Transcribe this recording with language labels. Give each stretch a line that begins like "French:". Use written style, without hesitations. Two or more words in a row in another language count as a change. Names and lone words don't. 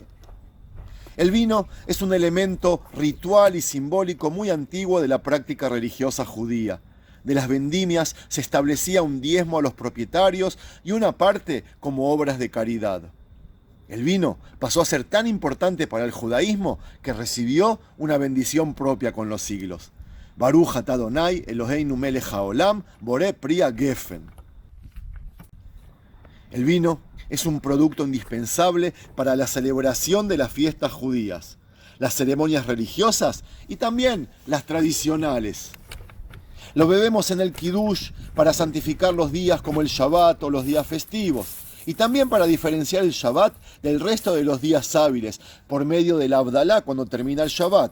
Spanish: El vino es un elemento ritual y simbólico muy antiguo de la práctica religiosa judía. De las vendimias se establecía un diezmo a los propietarios y una parte como obras de caridad. El vino pasó a ser tan importante para el judaísmo que recibió una bendición propia con los siglos.
Hebrew: ברוך אתה אדוני אלוהינו מלך העולם בורא פרי הגפן.
Spanish: El vino es un producto indispensable para la celebración de las fiestas judías, las ceremonias religiosas y también las tradicionales. Lo bebemos en el Kiddush para santificar los días como el Shabbat o los días festivos, y también para diferenciar el Shabbat del resto de los días hábiles, por medio del Abdalá cuando termina el Shabbat.